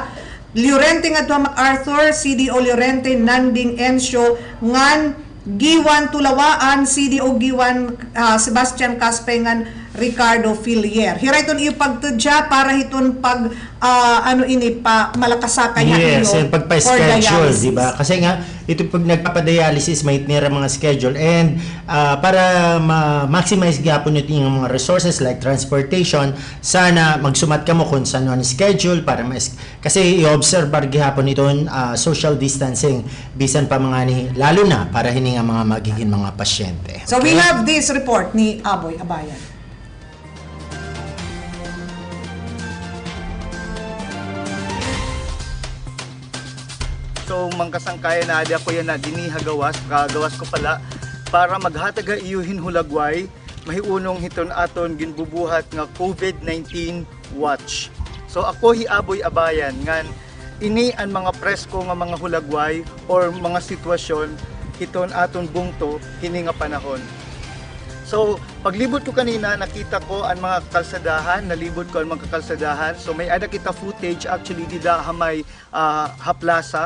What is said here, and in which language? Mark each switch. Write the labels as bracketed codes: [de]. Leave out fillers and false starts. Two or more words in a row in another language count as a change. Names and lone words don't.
[war] Llorente nga duha MacArthur, CDO Llorente, Nanding Ensyo, ngan Giwan Tulawaan, CDO Giwan Sebastian Caspengan, Ricardo Filier. Hira iton iyo pagtudya para hiton pag malakasakay [en] yes, and [tl] pagpa-schedule, di ba? Kasi nga ito pag nagpapa-dialysis may nira mga schedule and para ma-maximize gyapon yung mga resources [en] like transportation, [tl] sana magsumat ka mo kung saan ang schedule para kasi i-observe gyapon iton [en] social distancing [tl] bisan pa mga lalo na para hini nga mga magiging mga pasyente. [en] So we have this report ni Aboy Abayan. [war] So mangkasangkaya na adi ako yan na dinihagawas, kagawas ko pala para maghataga iyuhin hulagway mahiunong hiton aton ginbubuhat nga COVID-19 watch. So ako hi Aboy Abayan ngan ini ang mga presko nga mga hulagway or mga sitwasyon hiton aton bungto hini nga panahon. So paglibot ko kanina nakita ko ang mga kalsadahan, nalibot ko ang mga kalsadahan. So may ada kita [en] footage actually [war] dida hamay haplasa.